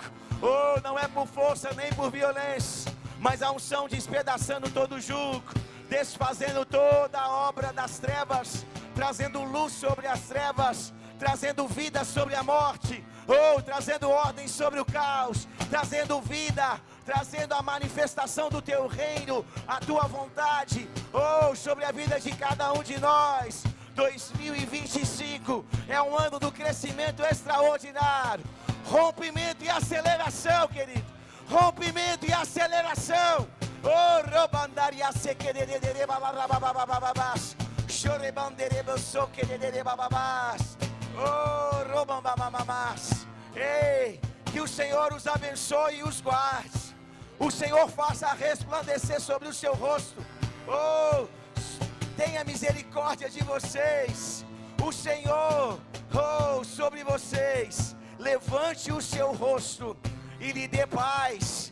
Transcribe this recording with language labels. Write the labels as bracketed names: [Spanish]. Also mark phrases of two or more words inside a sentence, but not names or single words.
[Portuguese] Oh, não é por força nem por violência, mas a unção despedaçando todo o jugo, desfazendo toda a obra das trevas, trazendo luz sobre as trevas, trazendo vida sobre a morte, trazendo ordem sobre o caos, trazendo vida, trazendo a manifestação do teu reino, a tua vontade, sobre a vida de cada um de nós. 2025 é um ano do crescimento extraordinário, rompimento e aceleração, querido. Rompimento e aceleração. Robandaria sequerere balarababababas. Chorebandereba soquerere bababas. Robambamamas. Ei, que o Senhor os abençoe e os guarde. O Senhor faça resplandecer sobre o seu rosto. Tenha misericórdia de vocês. O Senhor, sobre vocês, levante o seu rosto e lhe dê paz.